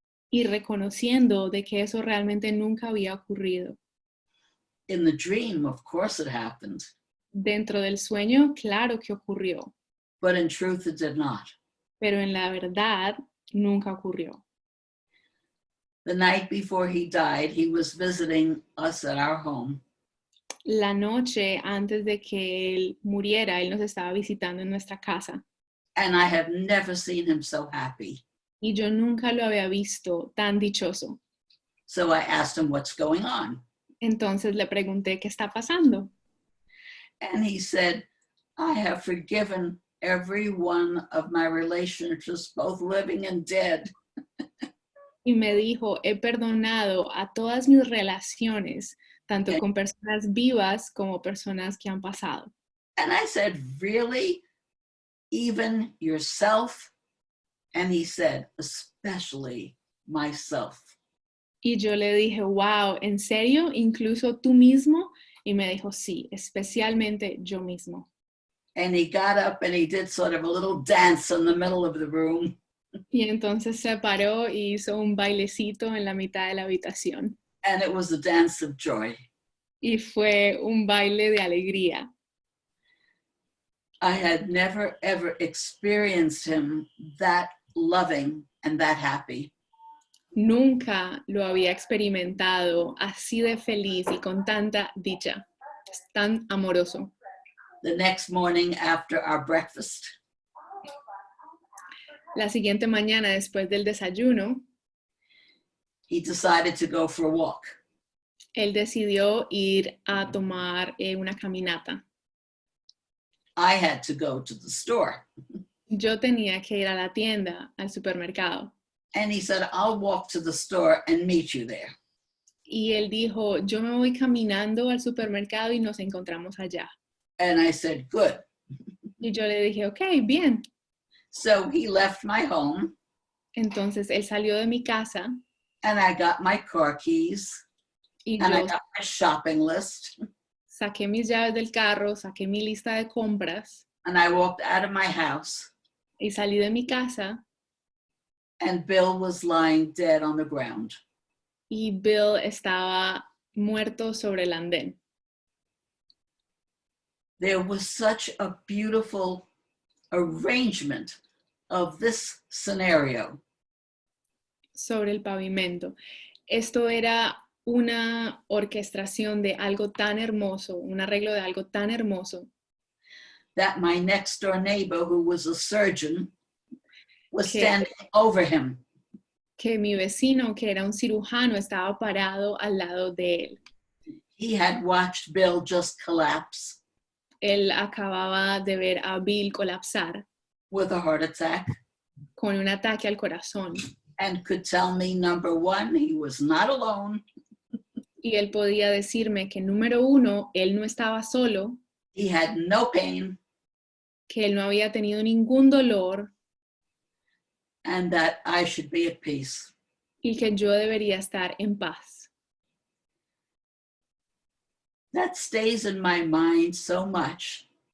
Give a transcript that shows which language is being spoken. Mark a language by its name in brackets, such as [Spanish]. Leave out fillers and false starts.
[Spanish] Y reconociendo de que eso realmente nunca había ocurrido. [English] In the dream, of course it happened. [Spanish] Dentro del sueño, claro que ocurrió, [English] But in truth, it did not. [Spanish] pero en la verdad nunca ocurrió. [English] The night before he died, he was visiting us at our home. [Spanish] La noche antes de que él muriera, él nos estaba visitando en nuestra casa. [English] And I have never seen him so happy. [Spanish] Y yo nunca lo había visto tan dichoso. [English] So I asked him, what's going on? [Spanish] Entonces le pregunté qué está pasando. [English] And he said, I have forgiven every one of my relationships, both living and dead. [Spanish] y me dijo, he perdonado a todas mis relaciones, tanto [English] Okay. [Spanish] con personas vivas como personas que han pasado. [English] And I said, really? Even yourself? And he said, especially myself. [Spanish] Y yo le dije, wow, ¿en serio? ¿Incluso tú mismo? Y me dijo, sí, especialmente yo mismo. [English] And he got up and he did sort of a little dance in the middle of the room. [Spanish] Y entonces se paró y hizo un bailecito en la mitad de la habitación. [English] And it was a dance of joy. [Spanish] Y fue un baile de alegría. [English] I had never, ever experienced him that loving and that happy. [Spanish] Nunca lo había experimentado así de feliz y con tanta dicha. Es tan amoroso. [English] The next morning after our breakfast, [Spanish] La siguiente mañana, después del desayuno, [English] he decided to go for a walk. [Spanish] él decidió ir a tomar una caminata. [English] I had to go to the store. [Spanish] Yo tenía que ir a la tienda, al supermercado. [English] And he said, I'll walk to the store and meet you there. [Spanish] Y él dijo, yo me voy caminando al supermercado y nos encontramos allá. [English] And I said, good. [Spanish] Y yo le dije, ok, bien. [English] So he left my home [Spanish] Entonces él salió de mi casa [English] and I got my car keys [Spanish] y [English] and I [Spanish] yo [English] got my shopping list [Spanish] saqué mis llaves del carro, saqué mi lista de compras [English] and I walked out of my house [Spanish] y salí de mi casa [English] and Bill was lying dead on the ground. [Spanish] y Bill estaba muerto sobre el andén. [English] There was such a beautiful arrangement of this scenario. [Spanish] Sobre el pavimento. Esto era una orquestación de algo tan hermoso, un arreglo de algo tan hermoso, [English] That my next door neighbor, who was a surgeon, was Okay. standing over him. [Spanish] que mi vecino, que era un cirujano, estaba parado al lado de él. [English] He had watched Bill just collapse [Spanish] Él acababa de ver a Bill colapsar [English] with a heart attack [Spanish] con un ataque al corazón [English] and could tell me, number one, he was not alone. [Spanish] y él podía decirme que número uno, él no estaba solo, [English] He had no pain [Spanish] que él no había tenido ningún dolor [English] and that I should be at peace. [Spanish] y que yo debería estar en paz. [English] That stays in my mind so much